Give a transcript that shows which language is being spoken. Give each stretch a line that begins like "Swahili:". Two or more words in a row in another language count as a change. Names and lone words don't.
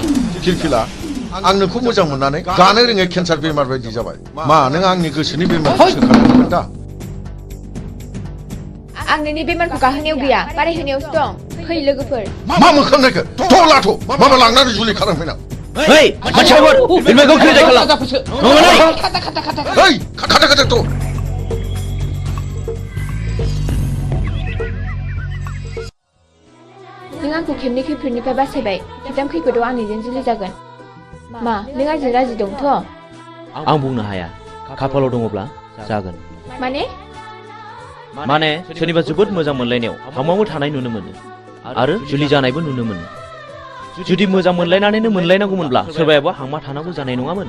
Bodo: किलकिला आं नोंखौ मोजां मोननानै गानो रोङै केन्सार बेमार बायदि जाबाय मा नों आंनि गोसोनि बेमारखौ सोखादोंमोन दा आं नोंनि बेमारखौ गाहोनायाव गैया बारायहोनायावसो दं फै लोगोफोर मा मोखां नायखो थ' लाथ' माबा लांनानै जुलि खालामफैना
Malay: Hei, macam apa? Filmnya kau kira jalan. Mana? Hei, kata tu.
Bodo: नों आंखौ खेबनै खैफोदनिफ्राय बासायबाय खैथाम खैफोदाव आंनिजों जुलि जागोन मा नों आंजों राजि दंथ' आं बुंनो हाया खाफालाव दङब्ला जागोन माने सोरनिबा जोबोद मोजां मोनलायनायाव हामाबो थानाय नुनो मोनो आरो जुलि जानायबो नुनो मोनो जुदि मोजां मोनलायनानैनो मोनलायनांगौमोनब्ला सोरबायाबा हामा थानांगौ जानाय नङामोन